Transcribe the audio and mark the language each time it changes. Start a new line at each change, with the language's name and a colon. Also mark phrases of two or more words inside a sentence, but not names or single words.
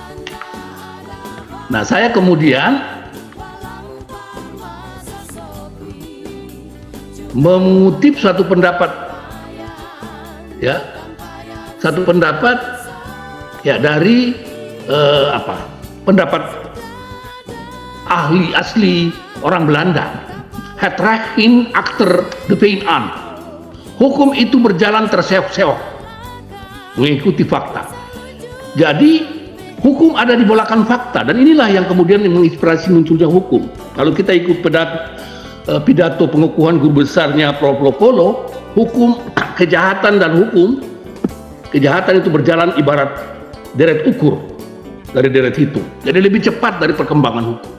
Indonesian: Nah, saya kemudian mengutip satu pendapat, ya, dari pendapat ahli asli orang Belanda,
Dutch: Het recht in achter de feiten aan.
Indonesian: Hukum itu berjalan terseok-seok, mengikuti fakta. Jadi hukum ada di belakang fakta, dan inilah yang kemudian menginspirasi munculnya hukum. Kalau kita ikut pidato pengukuhan guru besarnya Prof. Lokolo, hukum, kejahatan dan hukum, kejahatan itu berjalan ibarat deret ukur dari deret hitung, jadi lebih cepat dari perkembangan hukum.